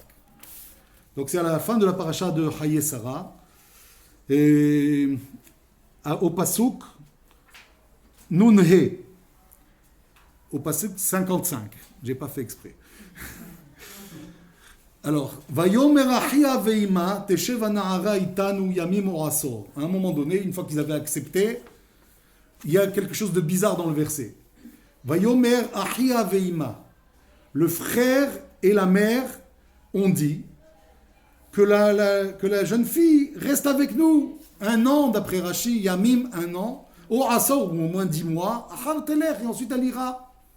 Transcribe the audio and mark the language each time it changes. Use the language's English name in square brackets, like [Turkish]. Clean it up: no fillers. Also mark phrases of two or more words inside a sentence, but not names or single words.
[French] Donc c'est à la fin de la paracha de Haye Sarah, et au Pasuk Nun-He, au Pasuk 55, j'ai pas fait exprès. Alors, [Hebrew] ויאמר אחיה ואמה תשב הנערה אתנו ימים או עשור. [French] À un moment donné, une fois qu'ils avaient accepté, il y a quelque chose de bizarre dans le verset. [Hebrew] ויאמר אחיה ואמה. [French] Le frère et la mère ont dit que la jeune fille reste avec nous 1 an, d'après Rashi, Yamim, 1 an, au Asor, ou au moins 10 mois, [Hebrew] אחר תלך, [French] et ensuite elle ira.